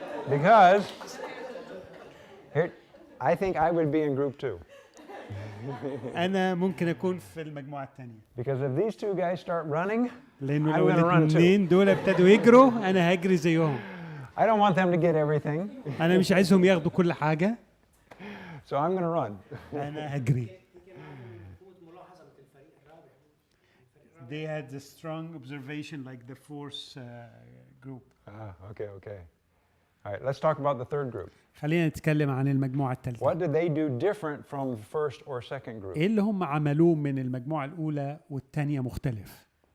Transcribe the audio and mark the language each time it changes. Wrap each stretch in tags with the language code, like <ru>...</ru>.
<en>Because here, I think I would be in group 2.</en> <ar>أنا ممكن أكون في المجموعة الثانية.</ar> <en>Because if these two guys start running,</en> <ar>لأنه</ar> <en>I'm</en> <ar>لو</ar> <en>going to run too.</en> <ar>الاثنين دول ابتدوا يجروا أنا هجري زيهم.</ar> <en>I don't want them to get everything.</en> <ar>أنا مش عايزهم ياخدوا كل حاجة.</ar> <en>So I'm going to run.</en> <ar>أنا هجري.</ar> <en>They had a strong observation like the fourth group. Okay. All right, let's talk about the third group.</en> <ar>خلينا نتكلم عن المجموعة الثالثة.</ar> <en>What did they do different from the first or second group?</en> <ar>إيه اللي هم عملوه من المجموعة الأولى والثانية مختلف؟</ar>